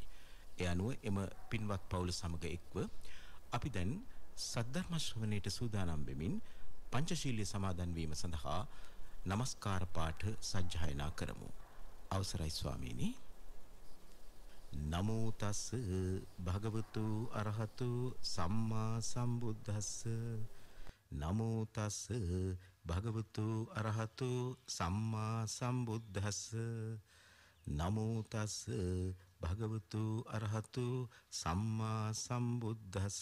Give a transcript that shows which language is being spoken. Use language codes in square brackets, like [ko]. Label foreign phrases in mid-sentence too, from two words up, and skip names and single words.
[si] ඒ අනුව එම පින්වත් පවුල සමග එක්ව අපි දැන් සද්ධර්ම ශ්‍රවණයට සූදානම් වෙමින් පංචශීලයේ සමාදන් වීම සඳහා নমස්කාර පාඨ සජ්ජායනා කරමු. අවසරයි ස්වාමීනි. [pi] නමෝ තස් භගවතු අරහතු සම්මා සම්බුද්දස්ස. නමෝ තස් භගවතු අරහතු සම්මා සම්බුද්දස්ස. නමෝ තස් භගවතු අරහතු සම්මා සම්බුද්දස්ස.